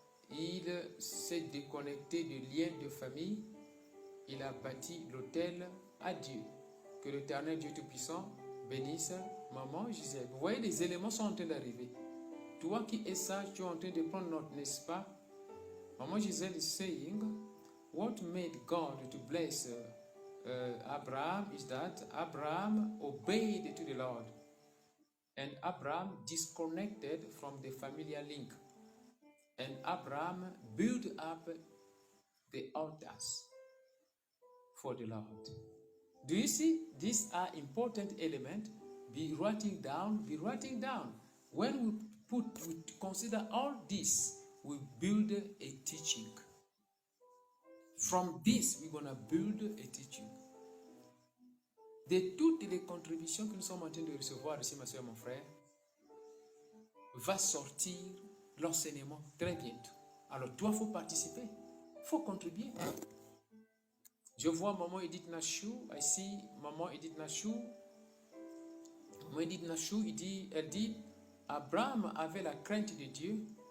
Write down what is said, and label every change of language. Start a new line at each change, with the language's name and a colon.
French: Il s'est déconnecté du lien de famille. Il a bâti l'autel à Dieu. Que l'Éternel Dieu Tout-Puissant bénisse Maman Gisèle. Vous voyez, les éléments sont en train d'arriver. Toi qui es sage, tu es en train de prendre note, n'est-ce pas?
English: Maman Gisèle is saying, what made God to bless Abraham is that Abraham obeyed to the Lord. And Abraham disconnected from the familiar link. And Abraham built up the altars for the Lord. Do you see? These are important elements. Be writing down, be writing down. When we consider all this, we build a teaching. From this, we're going to build a teaching.
French: De toutes les contributions que nous sommes en train de recevoir ici, ma soeur, mon frère, va sortir l'enseignement très bientôt. Alors, toi, il faut participer. Il faut contribuer. Je vois Maman Edith Nachou. Ici, Maman Edith Nachou. Maman Edith Nachou, elle dit, Abraham avait la crainte de Dieu.